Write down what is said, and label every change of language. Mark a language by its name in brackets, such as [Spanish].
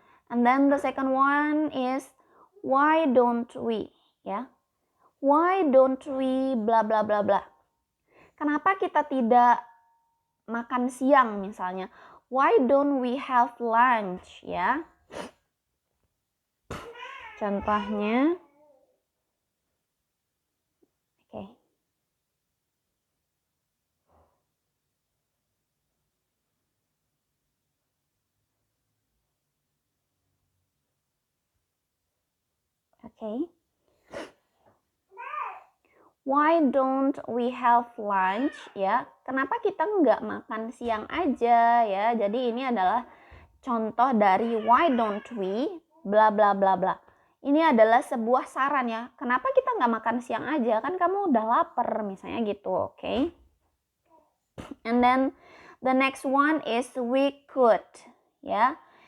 [English] And then the second one is why don't we ya. Why don't we bla bla bla bla. [Indonesian] Kenapa kita tidak makan siang misalnya? [English] Why don't we have lunch ya? [Indonesian] Contohnya, oke. Oke. [English] Why don't we have lunch ya? [Indonesian] Kenapa kita nggak makan siang aja ya? Jadi ini adalah contoh dari [English] why don't we bla bla [Indonesian] bla bla. Ini adalah sebuah saran ya. Kenapa kita nggak makan siang aja? Kan kamu udah lapar misalnya gitu, oke? [English] And then the next one is we could ya.